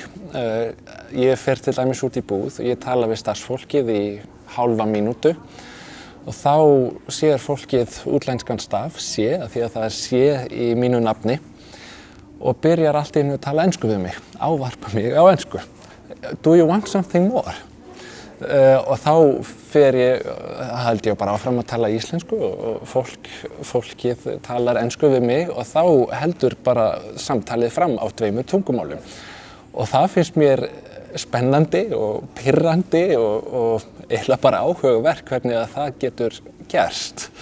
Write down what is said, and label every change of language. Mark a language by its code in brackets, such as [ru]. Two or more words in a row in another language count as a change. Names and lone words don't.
[is] Ég fer til dæmis út í búð og ég tala við starfsfólkið í hálfa mínútu og þá sér fólkið útlenskan staf, því að það sé í mínu nafni og byrjar allt í einu að tala ensku við mig, ávarpa mig á ensku. [en] Do you want something more? [is] Og þá held ég bara áfram að tala íslensku og fólkið talar ensku við mig og þá heldur bara samtalið fram á 2 tungumálum. Og það finnst mér spennandi og pirrandi og eiginlega bara áhugaverk hvernig að það getur gerst.